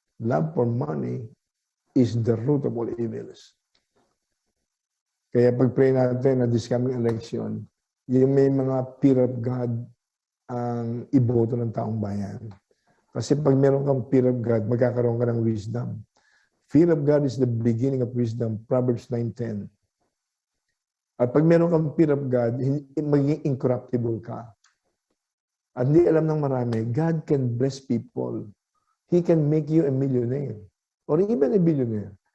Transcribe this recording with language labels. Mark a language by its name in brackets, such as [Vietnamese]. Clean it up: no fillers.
[English] Love for money is the root of all evils. [Filipino] Kaya pag-pray natin na [English] this coming election, [Filipino] yung may mga [English] fear of God [Filipino] ang iboto ng taong bayan. Kasi pag meron kang [English] fear of God, [Filipino] magkakaroon ka ng wisdom. [English] Fear of God is the beginning of wisdom, Proverbs 9:10. [Filipino] At pag meron kang [English] fear of God, [Filipino] magiging incorruptible ka. At hindi alam ng marami, [English] God can bless people. He can make you a millionaire or even a billionaire.